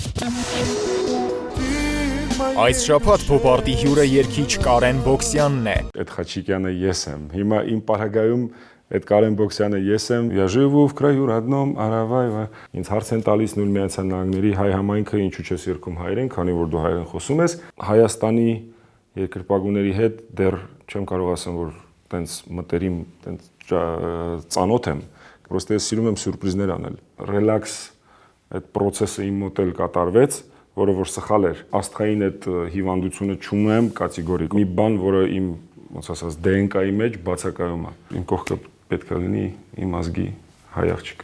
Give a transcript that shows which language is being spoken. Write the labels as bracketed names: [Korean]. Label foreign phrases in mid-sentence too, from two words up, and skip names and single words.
[Armenian] Այս շաբաթ Փոփարտի հյուրը երգիչ Կարեն Բոքսյանն է։ Այդ Խաչիկյանը ես եմ։ Հիմա իմ պարագայում այդ Կարեն Բոքսյանը ես եմ։ [Russian] Я живу в краю родном Араваева։ [Armenian] Ինձ հարց են տալիս նույն Միացյալ Նահանգների հայ համայնքը ինչու չես երգում հայերեն, քանի որ դու հայերեն խոսում ես։ Հայաստանի երկրպագուների հետ դեռ չեմ կարող ասեմ, որ տենց մտերիմ, տենց ծանոթ եմ։ Պրոստը ես սիրում եմ սյուրպրիզներ անել։ Ռելաքս այդ process-ը իմ մոտ էլ կատարվեց, որը որ սխալ էր։ Աստղային այդ հիվանդությունը չունեմ կատեգորիկ։ Մի բան, որը իմ, ոնց ասած, DNK-ի մեջ բացակայում է։ Իմ կողքը պետք է լինի իմ ազգի հայ աղջիկը։